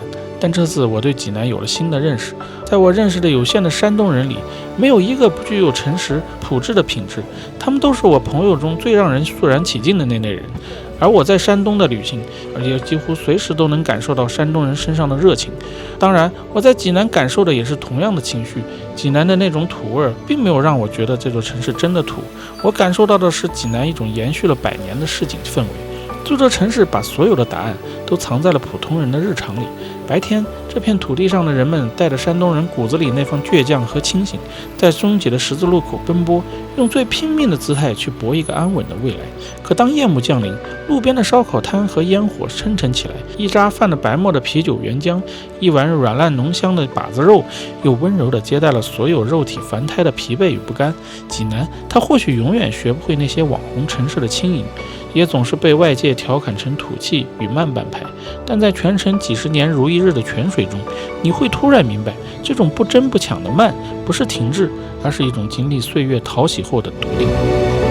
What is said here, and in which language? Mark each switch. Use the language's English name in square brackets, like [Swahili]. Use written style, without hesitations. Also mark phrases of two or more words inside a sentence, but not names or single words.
[Chinese] 但這次我對濟南有了新的認識，在我認識的有限的山東人裡，沒有一個不具有誠實樸質的品質，他們都是我朋友中最讓人肅然起敬的那類人。而我在山東的旅行，而且幾乎隨時都能感受到山東人身上的熱情。當然，我在濟南感受的也是同樣的情緒。濟南的那種土味並沒有讓我覺得這座城市真的土，我感受到的是濟南一種延續了100年的市井氛圍。這座城市把所有的答案都藏在了普通人的日常裡。白天，這片土地上的人們帶着山東人骨子裡那份倔強和清醒，在擁擠的十字路口奔波，用最拼命的姿態去搏一個安穩的未來。可當夜幕降臨，路邊的燒烤攤和煙火悻悻起來，一扎泛了白沫的啤酒原漿，一碗軟爛濃香的把子肉，又溫柔地接待了所有肉體凡胎的疲憊與不甘。濟南，它或許永遠學不會那些網紅城市的輕盈，也總是被外界調侃成土氣與慢半拍，但在全城幾十年如一日的泉水中，你會突然明白，這種不爭不搶的慢，不是停滯，而是一種經歷歲月淘洗後的獨立。